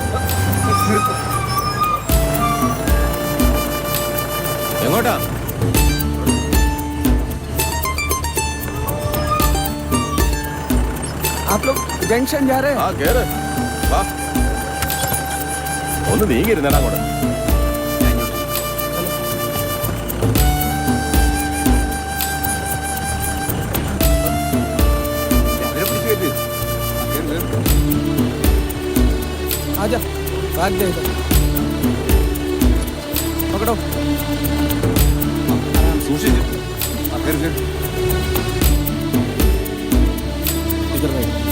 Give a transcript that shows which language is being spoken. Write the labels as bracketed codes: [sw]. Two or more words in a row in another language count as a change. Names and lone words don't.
[ml] എങ്ങോട്ടാ? [hi] आप लोग जंक्शन जा रहे हैं? [ml] ആ കേറ് വാ. ഒന്ന് നീങ്ങിരുന്നേടാ അങ്ങോട്ട്. [hi] आजा, बैग दे इधर। पकड़ो। [ml] സൂക്ഷിച്ച്. ആ, കേറ്, കേറ്. [hi] इधर बैठ।